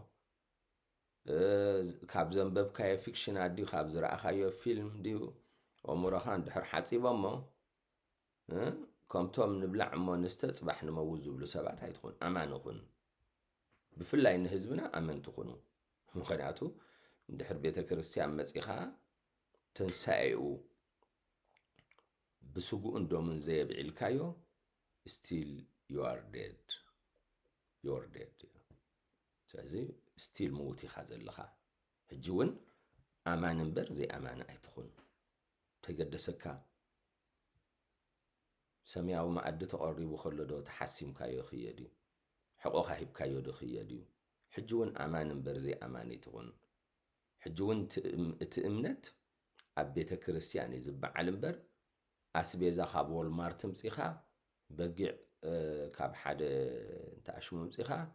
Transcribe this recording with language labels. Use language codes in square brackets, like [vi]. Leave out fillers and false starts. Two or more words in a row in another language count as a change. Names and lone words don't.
[ti] ካብ ዘንበብካዮ ፊክሽን ድዩ ካብ ዝረኣኻዮ ፊልም ድዩ እምሮኻ እንድሕር ሓፂቦሞ ከምቶም ንብላዕ እሞ ንስተ ጽባሕ ንመውት ዝብሉ ሰባት ኣይትኹን ኣማን ይኹን ብፍላይ ንህዝብና ኣመንቲኹኑ ምክንያቱ እንድሕር ቤተ ክርስቲያን መጺኻ ትንሳኤኡ ብስጉኡን ዶምን ዘየብዒልካዮ [en] still you are dead you're dead [ti] ስለዚ still ሙት ኢኻ ዘለኻ ሕጂ እውን ኣማን እምበር ዘይኣማኒ ኣይትኹን ተገደሰካ ሰማያዊ ማዕዲ ተቐሪቡ ከሎ ዶ ተሓሲምካዮ ክየድ እዩ ሕቆኻ ሂብካዮ ዶ ክየድ እዩ ሕጂ እውን ኣማን እምበር ዘይኣማኒ ኣይትኹን ሕጂ እውን እቲ እምነት ኣብ ቤተ ክርስቲያን እዩ ዝበዓል እምበር ኣስቤዛ ካብ ወልማርት ምፂኻ በጊዕ ካብ ሓደ እንተኣሽሙ ምፂኻ